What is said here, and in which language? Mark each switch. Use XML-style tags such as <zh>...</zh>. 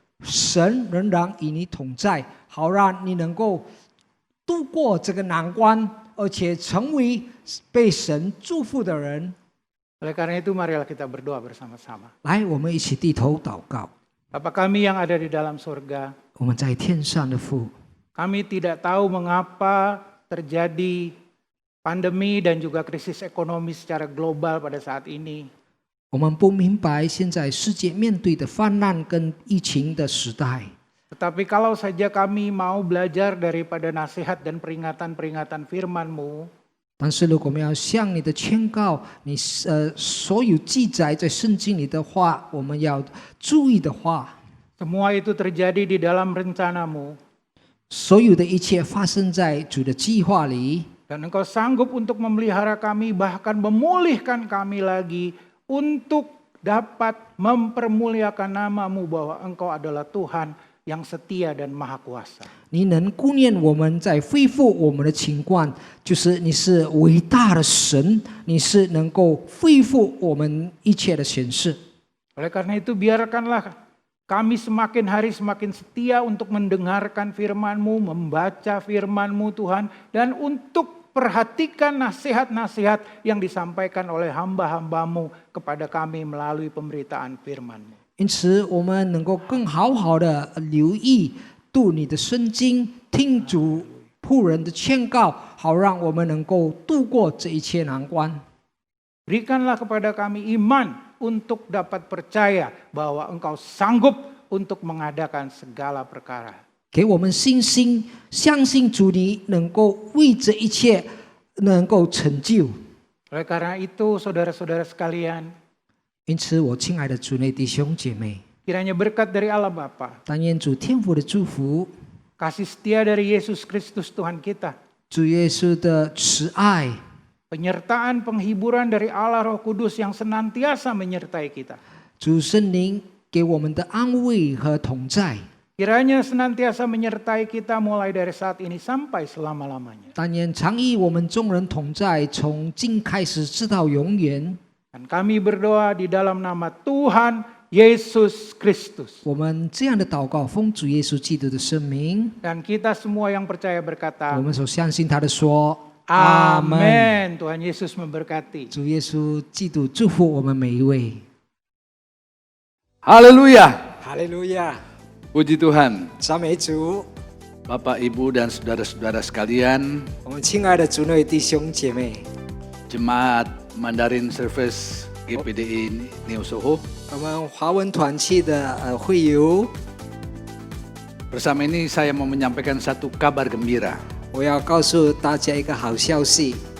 <zh>神仍然与你同在，好让你能够度过这个难关，而且成为被神祝福的人。</zh> <id>Oleh karena itu marilah kita berdoa bersama-sama.</id> <zh>来，我们一起低头祷告。</zh> <id>Bapa kami yang ada di dalam surga,</id> <zh>我们在天上的父，</zh> <id>kami tidak tahu mengapa terjadi pandemi dan juga krisis ekonomi secara global pada saat ini.</id> <zh>我们不明白现在世界面对的泛滥跟疫情的时代。</zh> <id>Tetapi kalau saja kami mau belajar daripada nasihat dan peringatan-peringatan firman-Mu,</id> <zh>但是如果我们要向你的劝告，你所有记载在圣经里的话，我们要注意的话，</zh> <id>semua itu terjadi di dalam rencana-Mu,</id> <zh>所有的一切发生在主的计划里，</zh> <id>dan Engkau sanggup untuk memelihara kami, bahkan memulihkan kami lagi untuk dapat mempermuliakan nama-Mu bahwa Engkau adalah Tuhan yang setia dan maha kuasa.</id> <zh>你能顾念我们，在恢复我们的情况，就是你是伟大的神，你是能够恢复我们一切的显示。</zh> <id>Oleh karena itu biarkanlah kami semakin hari semakin setia untuk mendengarkan firman-Mu, membaca firman-Mu Tuhan, dan untuk perhatikan nasihat-nasihat yang disampaikan oleh hamba-hamba-Mu kepada kami melalui pemberitaan firman-Mu.</id> <zh>因此，我们能够更好好的留意读你的圣经，听主仆人的劝告，好让我们能够度过这一切难关。</zh> <id>Berikanlah kepada kami iman untuk dapat percaya bahwa Engkau sanggup untuk mengadakan segala perkara.</id> <zh>给我们信心，相信主你能够为这一切能够成就。</zh> <id>Oleh karena itu, saudara-saudara sekalian,</id> <zh>因此，我亲爱的主内弟兄姐妹，</zh> <id>kiranya berkat dari Allah Bapa,</id> <zh>但愿主天父的祝福，</zh> <id>kasih setia dari Yesus Kristus Tuhan kita,</id> <zh>主耶稣的慈爱，</zh> <id>penyertaan penghiburan dari Allah Roh Kudus yang senantiasa menyertai kita.</id> <zh>主圣灵给我们的安慰和同在，</zh> <id>Kiranya senantiasa menyertai kita mulai dari saat ini sampai selama-lamanya.</id> <zh>但愿常与我们众人同在，从今开始直到永远。</zh> <id>Dan kami berdoa di dalam nama Tuhan Yesus Kristus.</id> <zh>我们这样的祷告，奉主耶稣基督的圣名，</zh> <id>Dan kita semua yang percaya berkata,</id> <zh>们所相信他的说，阿门。</zh> <id>Amin. Tuhan Yesus memberkati.</id> <zh>主耶稣基督祝福我们每一位。</zh> <id>Haleluya.</id> <zh>哈利路亚，</zh> <id>Puji Tuhan.</id> <zh>赞美主。</zh> <id>Bapak, Ibu, dan saudara-saudara sekalian,</id> <zh>我们亲爱的主内弟兄姐妹，</zh> <id>Jemaat Mandarin Service GPDI New Soho,</id> <zh>我们华文团契的会友，</zh> <id>bersama ini saya mau menyampaikan satu kabar gembira.</id> <zh>我要告诉大家一个好消息。</zh>